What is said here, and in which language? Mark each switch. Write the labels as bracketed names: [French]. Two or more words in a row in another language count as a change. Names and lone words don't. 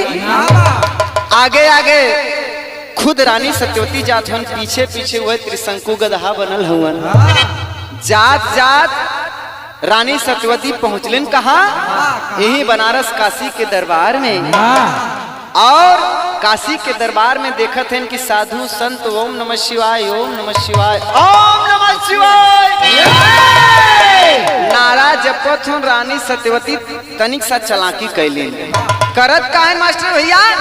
[Awadhi] आगे आगे खुद रानी सत्यवती जात हन, पीछे पीछे वह त्रिशंकु गदहा बनल हुवन। जात जात रानी सत्यवती पहुंचलिन कहाँ, यही बनारस काशी के दरबार में। और काशी के दरबार में देखत हैं कि साधु संत [Sanskrit] ओम नमः शिवाय ओम नमः शिवाय ओम नमः शिवाय [Awadhi] नारा जपत हूँ। रानी सत्यवती तनिक सा चलाकी कैलिन, करत का है मास्टर भैया।